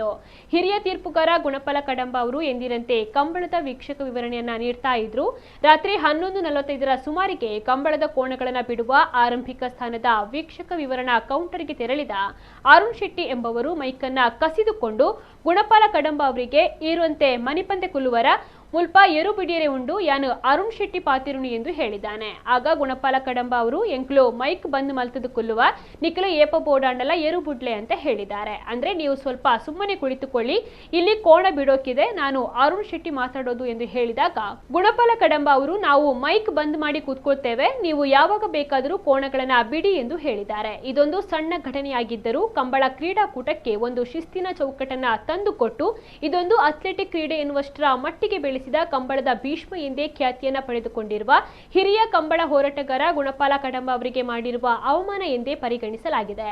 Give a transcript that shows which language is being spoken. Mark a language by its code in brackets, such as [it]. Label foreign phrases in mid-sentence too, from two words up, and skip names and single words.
[kn] ಹಿರಿಯ ತೀರ್ಪುಗಾರ ಗುಣಪಾಲ ಕಡಂಬ ಅವರು ಎಂದಿನಂತೆ ಕಂಬಳದ ವೀಕ್ಷಕ ವಿವರಣೆಯನ್ನ ನೀಡ್ತಾ ಇದ್ರು. ರಾತ್ರಿ 11:45ರ ಸುಮಾರಿಗೆ ಕಂಬಳದ ಕೋಣಗಳನ್ನು ಬಿಡುವ ಆರಂಭಿಕ ಸ್ಥಾನದ ವೀಕ್ಷಕ ವಿವರಣಾ ಕೌಂಟರ್ಗೆ ತೆರಳಿದ ಅರುಣ್ ಶೆಟ್ಟಿ ಎಂಬವರು ಮೈಕನ್ನ ಕಸಿದುಕೊಂಡು ಗುಣಪಾಲ ಕಡಂಬ ಅವರಿಗೆ ಇರುವಂತೆ [tcy] ಮನಿಪಂದೆ ಕುಲ್ಲುವರ ಮುಲ್ಪ ಏರು ಬಿಡಿಯರೆ ಉಂಡು ಯಾನು ಅರುಣ್ ಶೆಟ್ಟಿ ಪಾತಿರುಣಿ [kn] ಎಂದು ಹೇಳಿದ್ದಾನೆ. ಆಗ ಗುಣಪಾಲ ಕಡಂಬ ಅವರು [tcy] ಎಂಕ್ಲು ಮೈಕ್ ಬಂದ್ ಮಲ್ತದು ಕುಲ್ಲುವ ನಿಖಲು ಏಪ ಬೋಡಾಂಡಲ ಏರು ಬುಡ್ಲೆ [kn] ಅಂತ ಹೇಳಿದ್ದಾರೆ. ಅಂದ್ರೆ ನೀವು ಸ್ವಲ್ಪ ಸುಮ್ಮನೆ ಕುಳಿತುಕೊಳ್ಳಿ, ಇಲ್ಲಿ ಕೋಣ ಬಿಡೋಕಿದೆ, ನಾನು ಅರುಣ್ ಶೆಟ್ಟಿ ಮಾತಾಡೋದು ಎಂದು ಹೇಳಿದಾಗ ಗುಣಪಾಲ ಕಡಂಬ ಅವರು ನಾವು ಮೈಕ್ ಬಂದ್ ಮಾಡಿ ಕೂತ್ಕೊಳ್ತೇವೆ, ನೀವು ಯಾವಾಗ ಬೇಕಾದರೂ ಕೋಣಗಳನ್ನ ಬಿಡಿ ಎಂದು ಹೇಳಿದ್ದಾರೆ. ಇದೊಂದು ಸಣ್ಣ ಘಟನೆಯಾಗಿದ್ದರೂ ಕಂಬಳ ಕ್ರೀಡಾಕೂಟಕ್ಕೆ ಒಂದು ಶಿಸ್ತಿನ ಚೌಕಟ್ಟನ್ನ ತಂದುಕೊಟ್ಟು ಇದೊಂದು ಅಥ್ಲೆಟಿಕ್ ಕ್ರೀಡೆ ಎನ್ನುವಷ್ಟರ ಮಟ್ಟಿಗೆ ಬೆಳೆಸಿದ ಕಂಬಳದ ಭೀಷ್ಮ ಎಂದೇ ಖ್ಯಾತಿಯನ್ನ ಪಡೆದುಕೊಂಡಿರುವ ಹಿರಿಯ ಕಂಬಳ ಹೋರಾಟಗಾರ ಗುಣಪಾಲ ಕಡಂಬ ಅವರಿಗೆ ಮಾಡಿರುವ ಅವಮಾನ ಎಂದೇ ಪರಿಗಣಿಸಲಾಗಿದೆ.